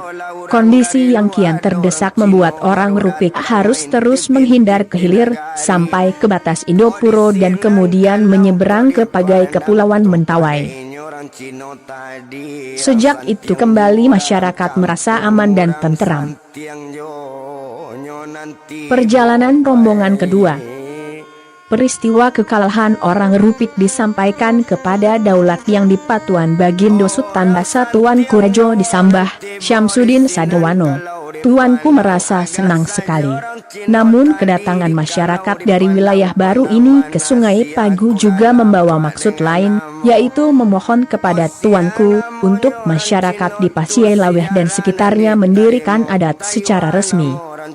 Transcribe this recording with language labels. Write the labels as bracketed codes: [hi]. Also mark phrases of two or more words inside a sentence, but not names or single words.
[id] Kondisi yang kian terdesak membuat orang Rupik harus terus menghindar ke hilir, sampai ke batas Indopuro dan kemudian menyeberang ke Pagai Kepulauan Mentawai. Sejak itu kembali masyarakat merasa aman dan tenteram. Perjalanan rombongan kedua. Peristiwa kekalahan orang Rupik disampaikan kepada daulat yang dipatuan Bagindo Sultan Basatuan Kurajo disambah, Syamsuddin Sadewano. Tuanku merasa senang sekali. Namun kedatangan masyarakat dari wilayah baru ini ke Sungai Pagu juga membawa maksud lain, yaitu memohon kepada tuanku, untuk masyarakat di Pasielaweh dan sekitarnya mendirikan adat secara resmi.